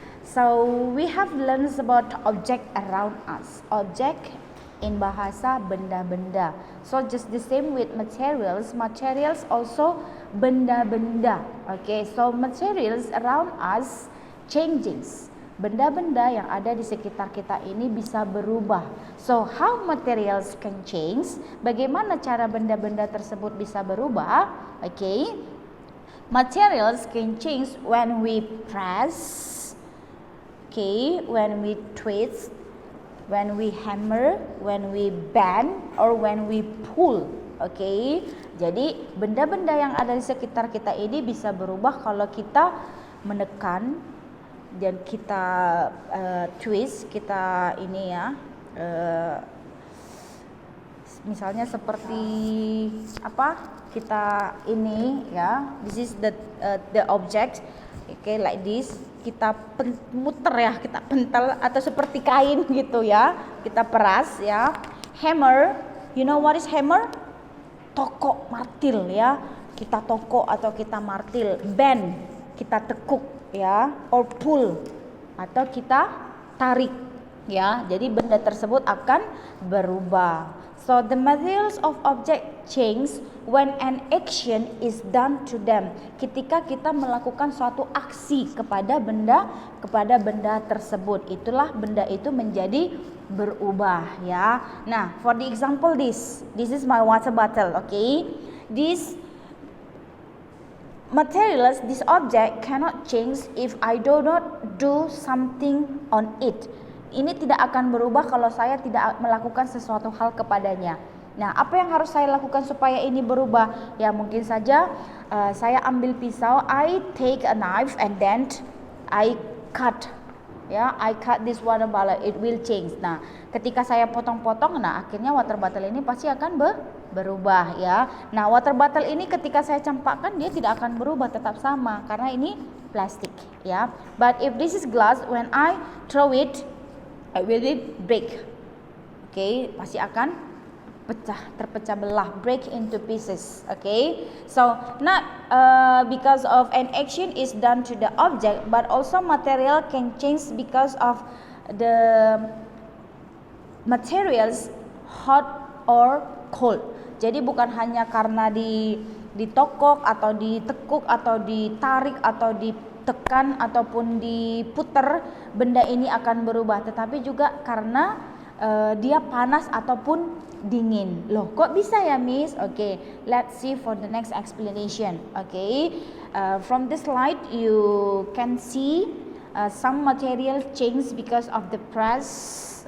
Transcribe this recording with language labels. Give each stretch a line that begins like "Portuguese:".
English: So we have learned about object around us. Object in bahasa benda-benda. So just the same with materials. Materials also benda-benda. Okay. So materials around us changes.
Indonesian: Benda-benda yang ada di sekitar kita ini bisa berubah.
English: So how materials can change?
Indonesian: Bagaimana cara benda-benda tersebut bisa berubah?
English: Okay. Materials can change when we press. Okay, when we twist, when we hammer, when we bend, or when we pull.
Indonesian: Okay, jadi benda-benda yang ada di sekitar kita ini bisa berubah kalau kita menekan dan kita twist, kita ini ya, misalnya seperti apa? Kita ini ya,
English: this is the object. Okay, like this.
Indonesian: Kita muter ya, kita pentel atau seperti kain gitu ya. Kita peras ya.
English: Hammer, you know what is hammer?
Indonesian: Tokok, martil ya. Kita tokok atau kita martil. Bend, kita tekuk ya.
English: Or pull,
Indonesian: atau kita tarik ya. Jadi benda tersebut akan berubah.
English: So the materials of object change when an action is done to them.
Indonesian: Ketika kita melakukan suatu aksi kepada benda tersebut, itulah benda itu menjadi berubah ya.
English: Nah, for the example this is my water bottle, okay? This materials, this object cannot change if I do not do something on it.
Indonesian: Ini tidak akan berubah kalau saya tidak melakukan sesuatu hal kepadanya. Nah, apa yang harus saya lakukan supaya ini berubah? Ya, mungkin saja saya ambil pisau,
English: I take a knife and then I cut. Ya, I cut this water bottle, it will change.
Indonesian: Nah, ketika saya potong-potong, nah akhirnya water bottle ini pasti akan berubah ya. Nah, water bottle ini ketika saya campakkan dia tidak akan berubah, tetap sama karena ini plastik ya.
English: But if this is glass, when I throw it will break.
Indonesian: Okay, pasti akan terpecah belah,
English: break into pieces. Okay, so not because of an action is done to the object, but also material can change because of the materials hot or cold.
Indonesian: Jadi bukan hanya karena ditokok atau ditekuk atau ditarik atau ditekan ataupun diputer, benda ini akan berubah, tetapi juga karena dia panas ataupun dingin. Loh, kok bisa ya, Miss?
English: Okay, let's see for the next explanation. Okay, from this slide you can see some material change because of the press.